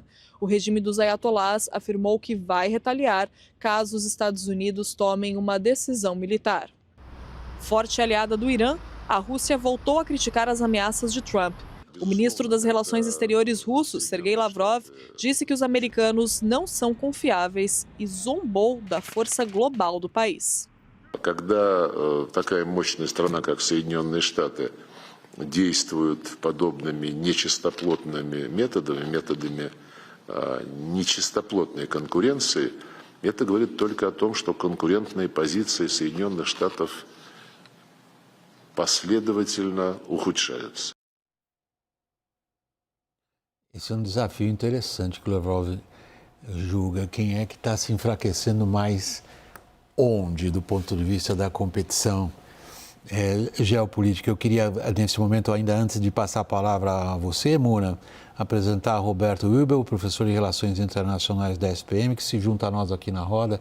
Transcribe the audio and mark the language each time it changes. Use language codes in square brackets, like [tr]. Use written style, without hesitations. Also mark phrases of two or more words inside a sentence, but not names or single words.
[pt] O regime dos ayatolás afirmou que vai retaliar caso os Estados Unidos tomem uma decisão militar. Forte aliada do Irã, a Rússia voltou a criticar as ameaças de Trump. O ministro das Relações Exteriores russo, Sergei Lavrov, disse que os americanos não são confiáveis e zombou da força global do país. [ru] Когда такая мощная страна, как Соединенные Штаты, действует подобными нечистоплотными методами нечистоплотной конкуренции, это говорит только о том, что конкурентные позиции Соединенных Штатов последовательно ухудшаются. [pt] Esse é um desafio interessante que o Lavrov julga. Quem é que está se enfraquecendo mais onde, do ponto de vista da competição geopolítica? Eu queria, nesse momento, ainda antes de passar a palavra a você, Muna, apresentar Roberto Wilbel, professor de Relações Internacionais da SPM, que se junta a nós aqui na roda.